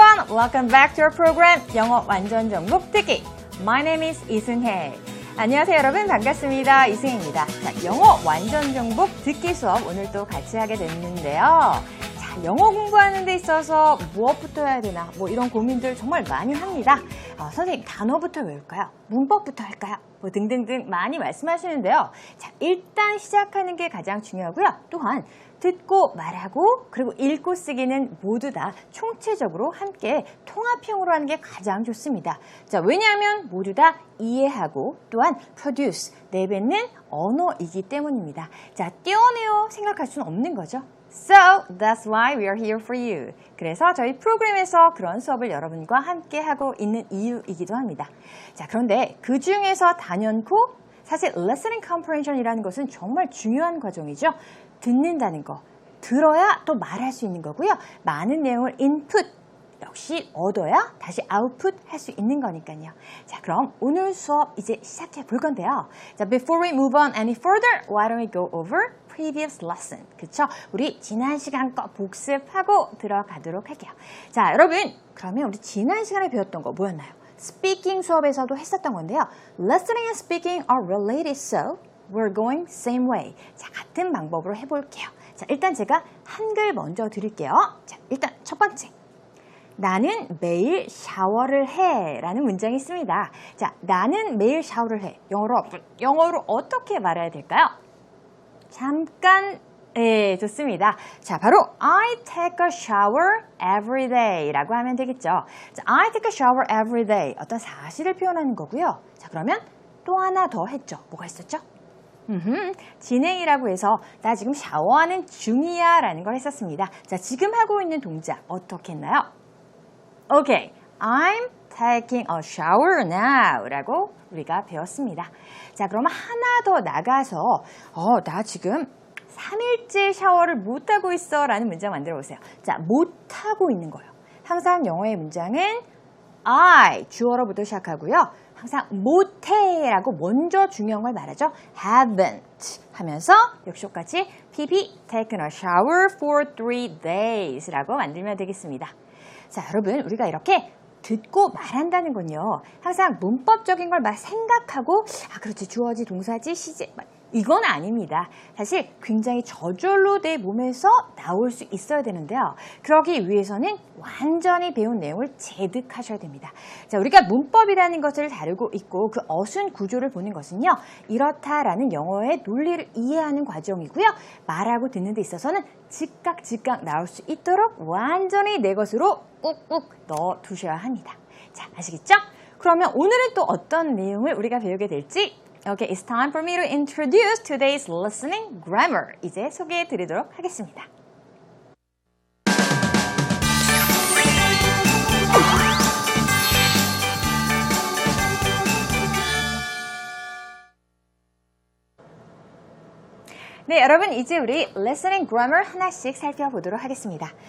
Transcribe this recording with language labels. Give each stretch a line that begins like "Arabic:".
English: Welcome back to our program 영어 완전 정복 듣기. My name is 이승혜.
Korean: 안녕하세요 여러분 반갑습니다. 이승혜입니다. 자, 영어 완전 정복 듣기 수업 오늘 또 같이 하게 됐는데요. 자, 영어 공부하는 데 있어서 무엇부터 해야 되나 뭐 이런 고민들 정말 많이 합니다. 선생님 단어부터 외울까요? 문법부터 할까요? 뭐 등등등 많이 말씀하시는데요. 자, 일단 시작하는 게 가장 중요하고요. 또한 듣고 말하고 그리고 읽고 쓰기는 모두 다 총체적으로 함께 통합형으로 하는 게 가장 좋습니다. 자, 왜냐하면 모두 다 이해하고 또한 produce, 내뱉는 언어이기 때문입니다. 자, 떼어내어 생각할 수는 없는 거죠.
English: So, that's why we are here for you.
Korean: 그래서 저희 프로그램에서 그런 수업을 여러분과 함께 하고 있는 이유이기도 합니다. 자, 그런데 그 중에서 단연코 사실 listening comprehension이라는 것은 정말 중요한 과정이죠. 듣는다는 거, 들어야 또 말할 수 있는 거고요. 많은 내용을 input, 역시 얻어야 다시 output 할 수 있는 거니까요. 자, 그럼 오늘 수업 이제 시작해 볼 건데요.
English: 자, before we move on any further, why don't we go over previous lesson?
Korean: 그쵸? 우리 지난 시간 거 복습하고 들어가도록 할게요. 자, 여러분, 그러면 우리 지난 시간에 배웠던 거 뭐였나요? 스피킹 수업에서도 했었던 건데요.
English: Listening and speaking are related, so we're going same way.
Korean: 자, 같은 방법으로 해볼게요. 자, 일단 제가 한글 먼저 드릴게요. 자, 일단 첫 번째. 나는 매일 샤워를 해 라는 문장이 있습니다. 자, 나는 매일 샤워를 해. 영어로 어떻게 말해야 될까요? 잠깐, 네, 좋습니다.
English: 자, 바로 I take a shower every day
Korean: 라고 하면 되겠죠.
English: 자, I take a shower every day.
Korean: 어떤 사실을 표현하는 거고요. 자, 그러면 또 하나 더 했죠. 뭐가 있었죠? 진행이라고 해서 나 지금 샤워하는 중이야 라는 걸 했었습니다. 자, 지금 하고 있는 동작 어떻게 했나요?
English: Okay, I'm taking a shower now
Korean: 라고 우리가 배웠습니다. 자, 그러면 하나 더 나가서 나 지금 3일째 샤워를 못하고 있어 라는 문장 만들어 보세요. 자, 못하고 있는 거예요. 항상 영어의 문장은 I, 주어로부터 시작하고요. 항상 못해라고 먼저 중요한 걸 말하죠.
English: haven't
Korean: 하면서 역시 똑같이
English: PP taken a shower for 3 days
Korean: 라고 만들면 되겠습니다. 자, 여러분 우리가 이렇게 듣고 말한다는 건요. 항상 문법적인 걸 막 생각하고 그렇지 주어지 동사지 시제 이건 아닙니다. 사실 굉장히 저절로 내 몸에서 나올 수 있어야 되는데요. 그러기 위해서는 완전히 배운 내용을 재득하셔야 됩니다. 자, 우리가 문법이라는 것을 다루고 있고 그 어순 구조를 보는 것은요. 이렇다라는 영어의 논리를 이해하는 과정이고요. 말하고 듣는 데 있어서는 즉각 나올 수 있도록 완전히 내 것으로 꾹꾹 넣어두셔야 합니다. 자, 아시겠죠? 그러면 오늘은 또 어떤 내용을 우리가 배우게 될지
English: Okay, it's time for me to introduce today's listening grammar.
Korean: 이제 소개해 드리도록 하겠습니다. 네, 여러분 이제 우리 listening grammar 하나씩 살펴보도록 하겠습니다.